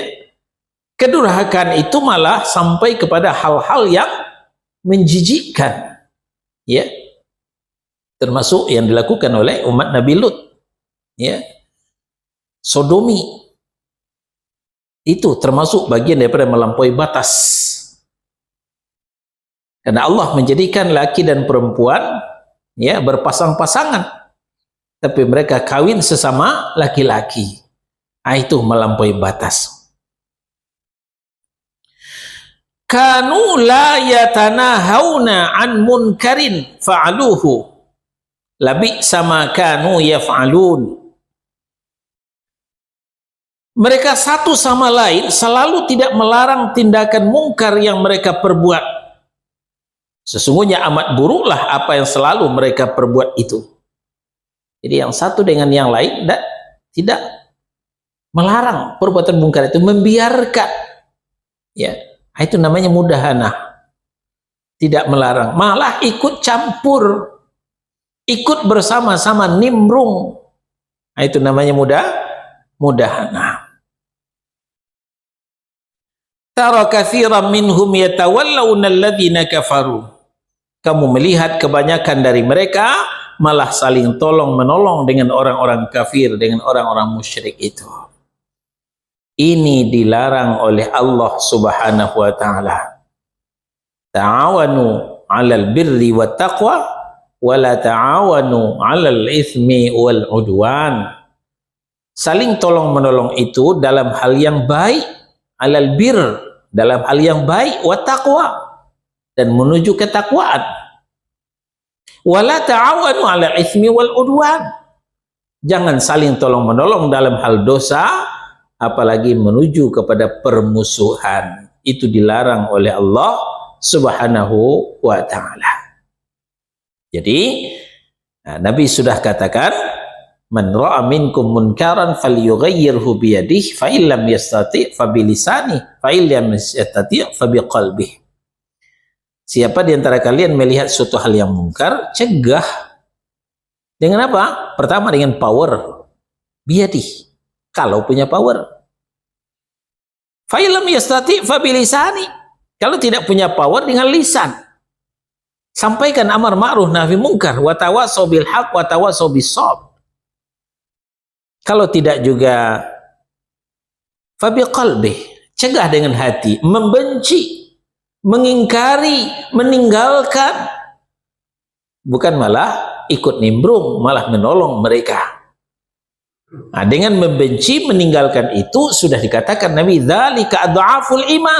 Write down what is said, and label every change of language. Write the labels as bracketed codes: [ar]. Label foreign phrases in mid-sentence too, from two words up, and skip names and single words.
[id] Kedurhakaan itu malah sampai kepada hal-hal yang menjijikkan, ya, termasuk yang dilakukan oleh umat Nabi Lut, ya, sodomi, itu termasuk bagian daripada melampaui batas. Karena Allah menjadikan laki dan perempuan, ya, berpasang-pasangan, tapi mereka kawin sesama laki-laki. Itu melampaui batas. [ar] كانوا لا يتناهون عن منكر فعلوه لبئس ما كانوا يفعلون. [id] Mereka satu sama lain selalu tidak melarang tindakan mungkar yang mereka perbuat. Sesungguhnya amat buruklah apa yang selalu mereka perbuat itu. Jadi yang satu dengan yang lain tidak melarang perbuatan mungkar itu, membiarkan, ya. Itu namanya mudahanah. Tidak melarang, malah ikut campur. ikut bersama-sama nimbrung. Nah, itu namanya mudahana. [ar] ترى كثيرا منهم يتولون الذين كفروا. [id] Kamu melihat kebanyakan dari mereka malah saling tolong menolong dengan orang-orang kafir, dengan orang-orang musyrik itu. Ini dilarang oleh Allah [ar] سبحانه وتعالى. تعاونوا على البر والتقوى ولا تعاونوا على الإثم والعدوان. [id] Saling tolong menolong itu dalam hal yang baik, [ar] على البر, [id] dalam hal yang baik, [ar] والتقوى, [id] dan menuju ketakwaan. [ar] ولا تعاونوا على الإثم والعدوان. [id] Jangan saling tolong menolong dalam hal dosa, apalagi menuju kepada permusuhan. Itu dilarang oleh Allah [ar] سبحانه وتعالى. [id] Jadi Nabi sudah katakan, [ar] من رأى منكم منكرا فليغيره بيده فإن لم يستطع فبلسانه فإن لم يستطع فبقلبه. [id] Siapa di antara kalian melihat suatu hal yang mungkar, cegah. Dengan apa? Pertama dengan power. Biyadih. Kalau punya power. [ar] فإن لم يستطع فبلساني. [id] Kalau tidak punya power, dengan lisan. Sampaikan amar ma'ruf nahi mungkar, [ar] وتواصوا بالحق وتواصوا بالصواب. [id] Kalau tidak juga [ar] فبقلبي. [id] Cegah dengan hati, membenci, mengingkari, meninggalkan, bukan malah ikut nimbrung, malah menolong mereka. Nah, dengan membenci, meninggalkan itu sudah dikatakan Nabi, [ar] ذلك أضعف الإيمان.